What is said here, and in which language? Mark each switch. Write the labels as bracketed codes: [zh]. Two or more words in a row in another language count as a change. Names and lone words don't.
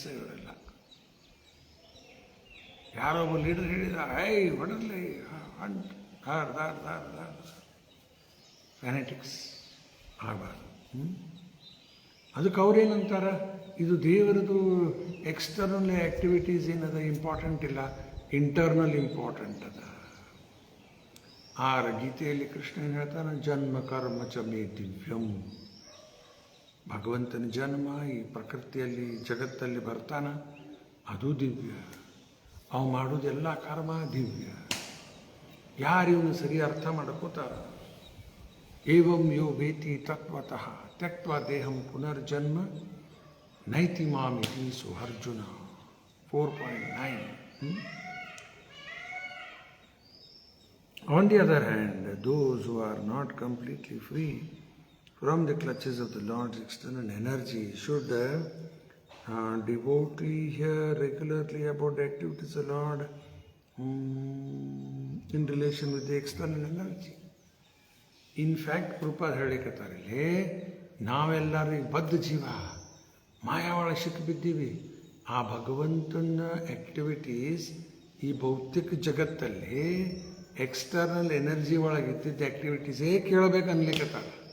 [kn] ಇವರೆಲ್ಲ ಯಾರೋ ಒಬ್ಬ ಲೀಡರ್ ಹೇಳಿದ, ಹೊಡಲಿ ಫ್ಯಾನೆಟಿಕ್ಸ್ ಆಗಬಾರ್ದು. ಅದಕ್ಕೆ ಅವ್ರೇನಂತಾರ, ಇದು ದೇವರದು [en] external activities [kn] ಏನದ ಇಂಪಾರ್ಟೆಂಟ್ ಇಲ್ಲ, [en] internal important [kn] ಅದ. ಗೀತೆಯಲ್ಲಿ ಕೃಷ್ಣ ಏನು ಹೇಳ್ತಾನೆ, [sa] ಜನ್ಮ ಕರ್ಮ ಚ ಮೇ ದಿವ್ಯಂ. [kn] ಭಗವಂತನ ಜನ್ಮ ಈ ಪ್ರಕೃತಿಯಲ್ಲಿ ಜಗತ್ತಲ್ಲಿ ಬರ್ತಾನ, ಅದು ದಿವ್ಯ. ಅವು ಮಾಡೋದೆಲ್ಲ ಕರ್ಮ ದಿವ್ಯ. ಯಾರು ಇವನು ಸರಿ ಅರ್ಥ ಮಾಡ್ಕೋತಾರ, [sa] ಏವಂ ಯೋ ವೇತಿ ತತ್ವತಃ ತ್ಯಕ್ತ್ವ ದೇಹಂ ಪುನರ್ಜನ್ಮ ನೈತಿ ಮಾಮಿತಿ ಸುಹರ್ಜುನ 4.9. [en] On the other hand, those who are not completely free from the clutches of the Lord's external energy should devotedly hear regularly about the activities of the Lord in relation with the external energy. [kn] ಇನ್ಫ್ಯಾಕ್ಟ್ ಪ್ರೂಪಾದ ಹೇಳಿಕತ್ತಾರೆ, ಲೇ ನಾವೆಲ್ಲರೂ ಈಗ ಬದ್ಧ ಜೀವ ಮಾಯಾವಳ ಸಿಕ್ಕಿಬಿದ್ದೀವಿ. ಆ ಭಗವಂತನ ಆ್ಯಕ್ಟಿವಿಟೀಸ್ ಈ ಭೌತಿಕ ಜಗತ್ತಲ್ಲಿ [en] external energy [kn] ಒಳಗಿದ್ದಿದ್ದ ಆ್ಯಕ್ಟಿವಿಟೀಸೇ ಕೇಳಬೇಕು ಅನ್ಲಿಕ್ಕತ್ತಾರೆ.